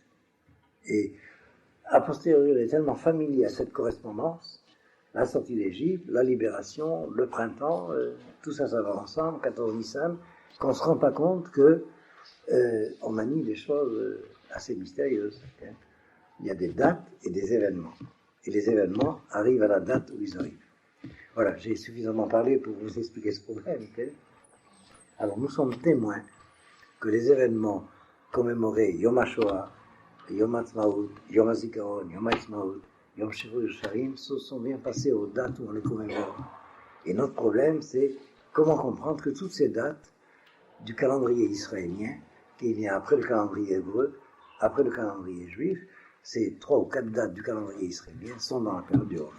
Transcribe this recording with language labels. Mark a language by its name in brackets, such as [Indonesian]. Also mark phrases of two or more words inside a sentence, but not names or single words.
[French] Et a posteriori, on est tellement familier à cette correspondance, la sortie d'Égypte, la libération, le printemps, tout ça, ça va ensemble, 14 Nissan, qu'on ne se rend pas compte que on manie des choses assez mystérieuses. Hein. Il y a des dates et des événements. Et les événements arrivent à la date où ils arrivent. Voilà, j'ai suffisamment parlé pour vous expliquer ce problème. Okay. Alors, nous sommes témoins que les événements commémorés Yom HaShoah, Yom Ha'atzmaut, Yom HaZikaron, Yom Ha'atzmaut, Yom Shiru Yerushalayim se sont bien passés aux dates où on les commémore. Et notre problème, c'est comment comprendre que toutes ces dates du calendrier israélien, qui vient après le calendrier hébreu, après le calendrier juif, ces 3 ou 4 dates du calendrier israélien sont dans la période du Homer.